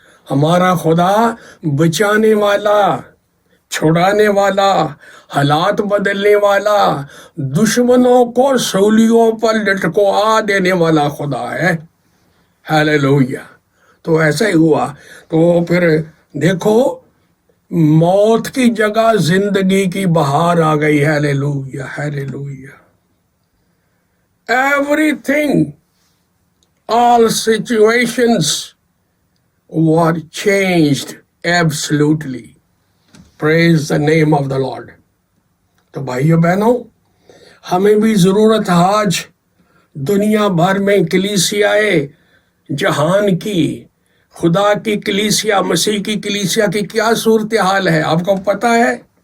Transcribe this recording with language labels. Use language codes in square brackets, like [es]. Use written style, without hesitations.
[ur] ہمارا خدا بچانے والا، چھڑانے والا، حالات بدلنے والا، دشمنوں کو سولیوں پر لٹکوا دینے والا خدا ہے۔ ہیلیلویا! تو ایسا ہی ہوا۔ تو پھر دیکھو، موت کی جگہ زندگی کی بہار آ گئی۔ Hallelujah! Hallelujah! [en] Everything, all situations were changed absolutely. Praise the name of the Lord. [ur] تو بھائیو بہنوں، ہمیں بھی ضرورت ہے آج دنیا بھر میں کلیسیائے جہان کی، خدا کی کلیسیا، مسیح کی کلیسیا کی کیا صورتحال ہے؟ آپ کو پتا ہے؟